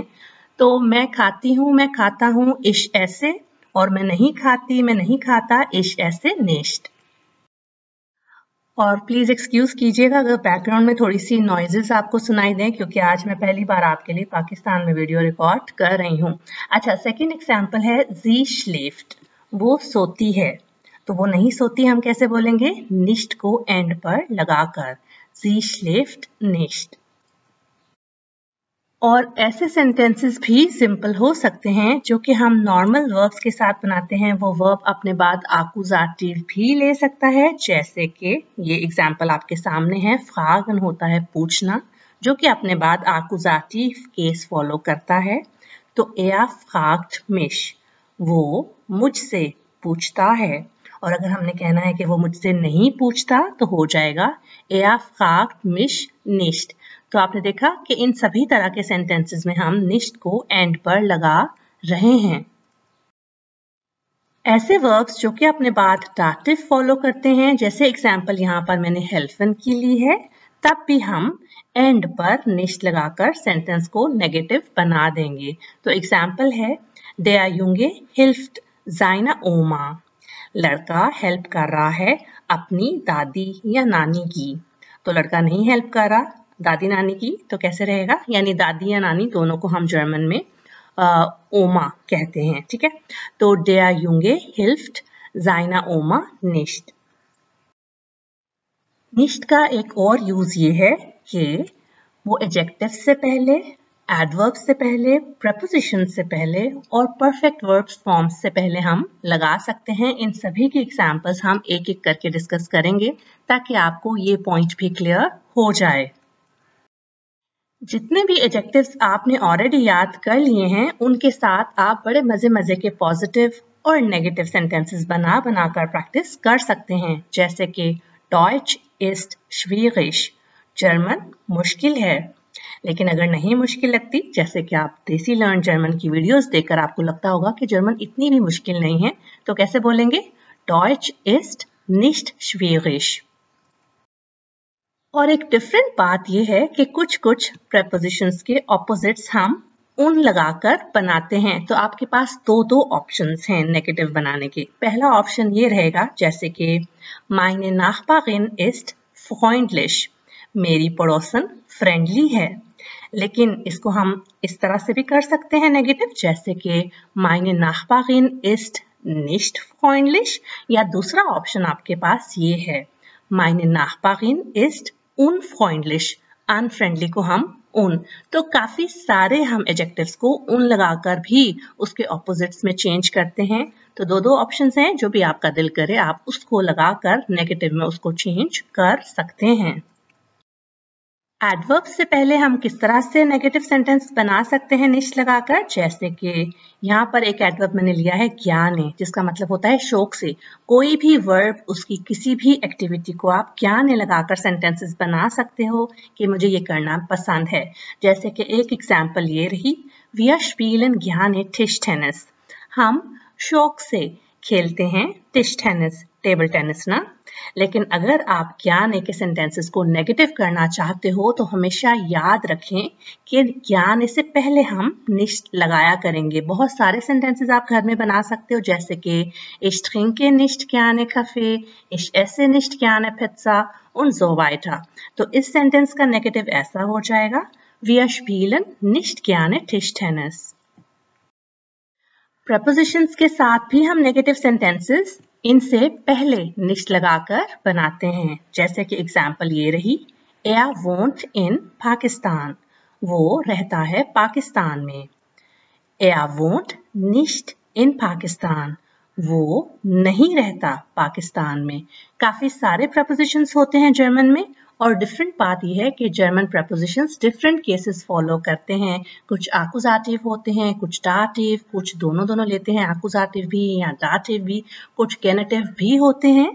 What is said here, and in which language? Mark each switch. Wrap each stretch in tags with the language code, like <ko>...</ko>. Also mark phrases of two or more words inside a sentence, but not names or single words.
<hi>तो मैं खाती हूँ, मैं खाता हूँ,</hi> <de>ich esse,</de> <hi>और मैं नहीं खाती, मैं नहीं खाता,</hi> <de>ich esse nicht.</de> <hi>और</hi> <en>please excuse</en> <hi>कीजिएगा अगर बैकग्राउंड में थोड़ी सी नॉइजेस आपको सुनाई दें, क्योंकि आज मैं पहली बार आपके लिए पाकिस्तान में</hi> <en>video record</en> <hi>कर रही हूँ। अच्छा,</hi> <en>second example</en> <hi>है</hi> <de>sie schläft,</de> <hi>वो सोती है। तो वो नहीं सोती हम कैसे बोलेंगे, nicht को एंड पर लगाकर,</hi> <de>sie schläft nicht।</de> <hi>और ऐसे सेंटेंसेस भी सिंपल हो सकते हैं जो कि हम</hi> <en>normal verbs</en> <hi>के साथ बनाते हैं। वो वर्ब अपने बाद आकुजाटिव भी ले सकता है, जैसे कि ये एग्जांपल आपके सामने है, फ्रागन होता है पूछना, जो कि अपने बाद आकुजाटिव</hi> <en>case follow</en> <hi>करता है।</hi> <de>तो er fragt mich,</de> <hi>वो मुझसे पूछता है। और अगर हमने कहना है कि वो मुझसे नहीं पूछता तो हो जाएगा</hi> <de>er fragt mich nicht।</de> <hi>तो आपने देखा कि इन सभी तरह के सेंटेंसेस में हम nicht को एंड पर लगा रहे हैं। ऐसे वर्ब्स जो कि अपने बाद डाटिव फॉलो करते हैं, जैसे एग्जांपल यहाँ पर मैंने helfen की ली है, तब भी हम एंड पर nicht लगाकर सेंटेंस को नेगेटिव बना देंगे।</hi> <de>तो एग्जांपल है der Junge hilft seiner Oma,</de> <hi>लड़का हेल्प कर रहा है अपनी दादी या नानी की। तो लड़का नहीं हेल्प कर रहा दादी नानी की, तो कैसे रहेगा, यानी दादी या नानी दोनों को हम जर्मन में ओमा कहते हैं, ठीक है।</hi> <de>तो der Junge hilft seiner Oma nicht।</de> <hi>nicht का एक और यूज ये है कि वो एडजेक्टिव से पहले, एडवर्ब से पहले, प्रपोजिशन से पहले और</hi> <en>perfect verbs form</en> <hi>से पहले हम लगा सकते हैं। इन सभी की एग्जांपल्स हम एक एक करके डिस्कस करेंगे ताकि आपको ये पॉइंट भी क्लियर हो जाए। जितने भी एडजेक्टिव्स आपने ऑलरेडी याद कर लिए हैं, उनके साथ आप बड़े मजे मजे के पॉजिटिव और</hi> <en>negative sentences</en> <hi>बना बनाकर प्रैक्टिस कर सकते हैं, जैसे कि</hi> <de>Deutsch ist schwierig,</de> <hi>जर्मन मुश्किल है। लेकिन अगर नहीं मुश्किल लगती, जैसे कि आप देसी लर्न जर्मन की वीडियोस देखकर आपको लगता होगा कि जर्मन इतनी भी मुश्किल नहीं है, तो कैसे बोलेंगे,</hi> <de>Deutsch ist nicht schwierig।</de> <hi>और एक डिफरेंट बात यह है कि कुछ कुछ प्रेपोजिशंस के ऑपोजिट्स हम उन लगाकर बनाते हैं। तो आपके पास दो ऑप्शंस हैं नेगेटिव बनाने के। पहला ऑप्शन ये रहेगा, जैसे कि</hi> <de>meine Nachbarin ist freundlich,</de> <hi>मेरी पड़ोसन फ्रेंडली है। लेकिन इसको हम इस तरह से भी कर सकते हैं नेगेटिव, जैसे कि</hi> <de>meine Nachbarin ist nicht freundlich,</de> <hi>या दूसरा ऑप्शन आपके पास ये है,</hi> <de>meine Nachbarin ist unfreundlich,</de> <hi>अनफ्रेंडली को हम उन। तो काफी सारे हम एडजेक्टिव्स को उन लगाकर भी उसके ऑपोजिट्स में चेंज करते हैं। तो दो ऑप्शंस हैं, जो भी आपका दिल करे आप उसको लगाकर नेगेटिव में उसको चेंज कर सकते हैं। एडवर्ब से पहले हम किस तरह से</hi> <en>negative sentence</en> <hi>बना सकते हैं nicht लगाकर, जैसे कि यहाँ पर एक एडवर्ब मैंने लिया है ज्ञाने, जिसका मतलब होता है शौक से। कोई भी वर्ब, उसकी किसी भी एक्टिविटी को आप ज्ञाने लगाकर सेंटेंसेस बना सकते हो कि मुझे ये करना पसंद है। जैसे कि एक एग्जांपल ये रही,</hi> <de>wir spielen gerne Tischtennis,</de> <hi>हम शौक से खेलते हैं Tischtennis,</hi> <en>table tennis</en> <hi>ना। लेकिन अगर आप ज्ञान के सेंटेंसेस को नेगेटिव करना चाहते हो तो हमेशा याद रखें कि ज्ञान से पहले हम निश्ट लगाया करेंगे। बहुत सारे सेंटेंसेस आप घर में बना सकते हो, जैसे कि</hi> <de>ich trinke nicht gerne Kaffee, ich esse nicht gerne Pizza und so weiter।</de> <hi>तो इस सेंटेंस का नेगेटिव ऐसा हो जाएगा,</hi> <de>wir spielen nicht gerne Tischtennis।</de> <hi>प्रपोजिशंस के साथ भी हम</hi> <en>negative sentences</en> <hi>इनसे पहले निश्ट लगाकर बनाते हैं। जैसे कि एग्जाम्पल ये रही,</hi> <de>Er wohnt in</de> <hi>पाकिस्तान, वो रहता है पाकिस्तान में।</hi> <de>Er wohnt nicht in</de> <hi>पाकिस्तान, वो नहीं रहता पाकिस्तान में। काफी सारे प्रपोजिशंस होते हैं जर्मन में, और डिफरेंट बात यह है कि जर्मन प्रपोजिशंस</hi> <en>different cases follow</en> <hi>करते हैं। कुछ आकुजाटिव होते हैं, कुछ डाटिव, कुछ दोनों लेते हैं, आकुजाटिव भी या डाटिव भी, कुछ गेनेटिव भी होते हैं।</hi>